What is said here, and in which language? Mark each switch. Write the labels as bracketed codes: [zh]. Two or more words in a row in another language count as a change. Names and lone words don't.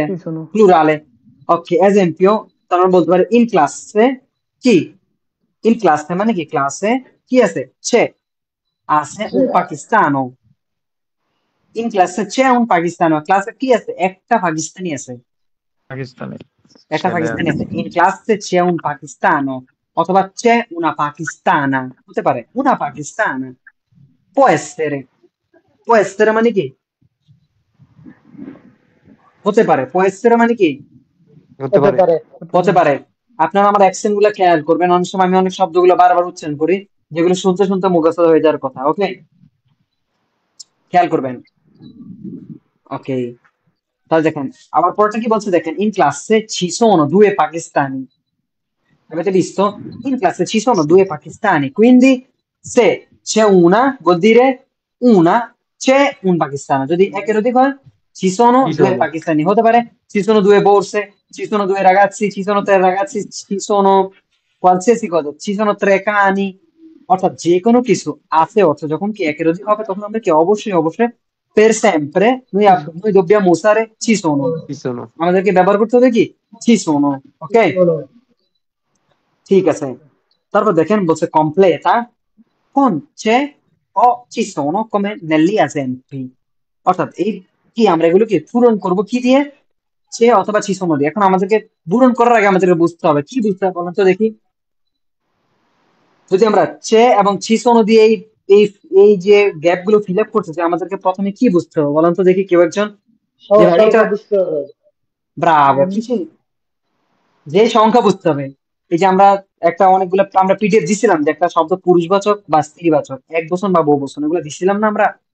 [it] Ci sono. plurale। Ok, esempio, [bn] তাহলে আমরা বলতে পারি [it] in classe chi, in classe [bn] মানে কি, ক্লাসে কি আছে? [it] c'è, আছে un pakistano, in classe c'è un pakistano, [bn] ক্লাসে কি আছে? একটা পাকিস্তানি আছে, পাকিস্তানি একটা ছেলে পাকিস্তানি আছে। [it] আছে। in classe c'è un pakistano, অথবা c'è una pakistana, [bn] হতে পারে [it] una pakistana, può essere, [bn] মানে কি? হতে পারে, [it] può essere [bn] মানে কি? হতে পারে। হতে পারে। আপনারা আমার অ্যাকসেন্ট গুলো খেয়াল করবেন, অনেক সময় আমি অনেক শব্দগুলো বারবার উচ্চারণ করি যেগুলো শুনতে শুনতে মুখস্থ হয়ে যাওয়ার কথা। ওকে, খেয়াল করবেন। ওকে, তাহলে দেখেন আবার পরটা কি বলছে, দেখেন [it] in classe ci sono due pakistani, avete visto? In classe ci sono due pakistani, quindi se c'è una vuol dire una, c'è un pakistano, [bn] যদি একের অধিক হয় [it] ci sono Ci due sono, pakistani, হতে পারে ci sono due borse, ci sono due ragazzi, ci sono tre ragazzi, ci sono qualsiasi cosa, ci sono tre cani, [bn] অর্থাৎ যে কোনো কিছু আছে অর্থ যখন কি একের অধিক হবে তখন আমরা কি অবশ্যই [it] per sempre noi dobbiamo usare ci sono, ci sono, [bn] আমাদেরকে ব্যবহার করতে হবে কি [it] ci sono। [bn] ok, ঠিক আছে। তারপর দেখেন বলছে [it] completa con c'è o ci sono come negli esempi, [bn] অর্থাৎ এই কি আমরা এগুলো কি পূরণ করব কি দিয়ে? c'è অথবা [it] ci sono [bn] দিয়ে। এখন আমাদেরকে পূরণ করার আগে আমাদেরকে বুঝতে হবে, কি বুঝতে হবে বলেন তো দেখি? যদি আমরা c'è এবং [it] ci sono [bn] দিয়ে এই এই যে গ্যাপ গুলো [en] fill up [bn] করতে চাই, আমাদেরকে প্রথমে কি বুঝতে হবে বলেন তো দেখি? কেউ একজন যে ভাই এটা, ব্রাভো, কিছু যে সংখ্যা বুঝতে হবে। এই যে আমরা একটা অনেকগুলো আমরা পিডিএফ দিছিলাম যে একটা শব্দ পুরুষবাচক বা স্ত্রীবাচক, এক বচন বা বহু বচন, এগুলো দিছিলাম না আমরা?